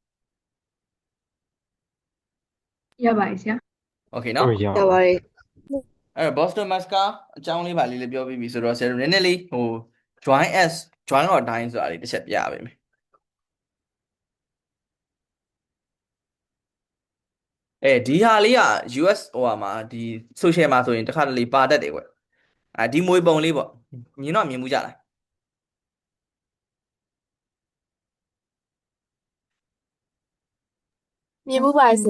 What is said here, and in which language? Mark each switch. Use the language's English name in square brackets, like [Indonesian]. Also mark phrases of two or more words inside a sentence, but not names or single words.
[Burmese] ရပါတယ်ဆရာ Okay နော် ဟုတ်ရ ရပါတယ် အဲ့တော့ Boston Massacre အကြောင်းလေးပါလေးပြောပြီးပြီဆိုတော့ဆရာတို့နည်းနည်းလေး join or die ဆိုတာလေးတစ်ချက်ပြရပါမယ်ဒီဟာလေးက US ဟိုဟာမှာဒီ social မှာဆိုရင်တစ်ခါတလေပါတတ်တယ်ကွဒီမွေပုံလေးပေါ့မြင်တော့မြင်မှုကြလား မြင်မှုပါတယ်ဆရာ